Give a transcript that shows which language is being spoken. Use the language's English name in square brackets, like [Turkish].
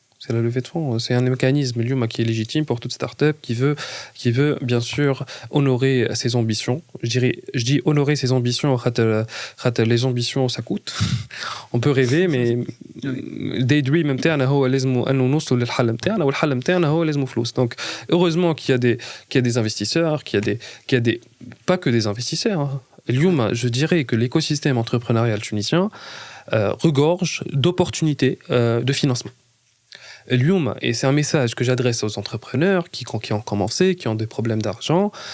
[French] C'est la levée de fonds, c'est un mécanisme qui est légitime pour toute start-up qui veut bien sûr honorer ses ambitions. Je dis honorer ses ambitions, les ambitions ça coûte. On peut rêver mais [Arabic] daydream نتاعنا هو لازم انه نوصل للحل نتاعنا والحل نتاعنا هو لازم فلوس. [French] Donc heureusement qu'il y a des investisseurs, qu'il y a des pas que des investisseurs. [Arabic] اليوم [French] je dirais que l'écosystème entrepreneurial tunisien regorge d'opportunités de financement. [Arabic] اليوم, [French] et c'est un message que j'adresse aux entrepreneurs qui ont commencé, qui ont des problèmes d'argent.